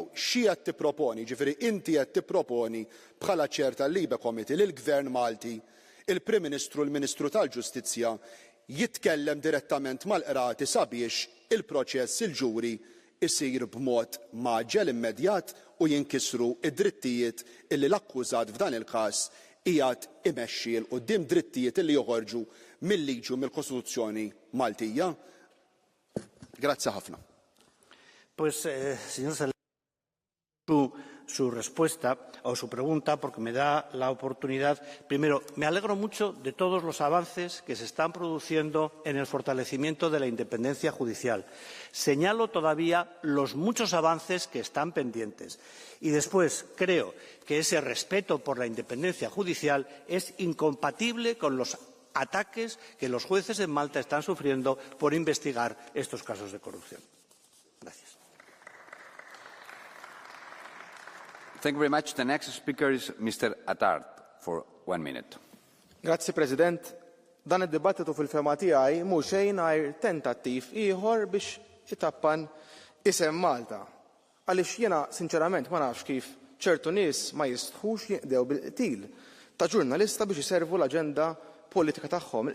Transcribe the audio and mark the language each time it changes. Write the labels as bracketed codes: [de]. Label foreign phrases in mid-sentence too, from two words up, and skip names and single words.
[mt] Xi qed tipproponi, ġifieri inti qed tipproponi bħala ċer tal-Libe Committee li l-Gvern Malti, il-Prim Ministru, l-Ministru tal-Ġustizzja jitkellem direttament mal-qrati sabiex il-proċess il-ġuri isir b'mod maġġel immedjat u jinkisru id-drittijiet illi l-akkużat f'dan il-każ qiegħed imexxi l quddiem drittijiet illi joħorġu mill-liġi u mill-Kostituzzjoni Maltija. Grazzi ħafna. [es] Pues, señor Saleh, su respuesta o su pregunta, porque me da la oportunidad. Primero, me alegro mucho de todos los avances que se están produciendo en el fortalecimiento de la independencia judicial. Señalo todavía los muchos avances que están pendientes. Y después, creo que ese respeto por la independencia judicial es incompatible con los ataques que los jueces en Malta están sufriendo por investigar estos casos de corrupción. Gracias. [en] Thank you very much. The next speaker is Mr. Attard for 1 minute. [mt] Grazzi, President. Dan id-dibattitu fil-fema tiegħi mhux xejn għajr tentattiv ieħor biex itappan isem Malta. Għaliex jiena sinċerament ma nafx kif ċertu nies ma jistħux jinqdew bil-qtil ta' ġurnalista biex iservu l-aġenda politika tagħhom.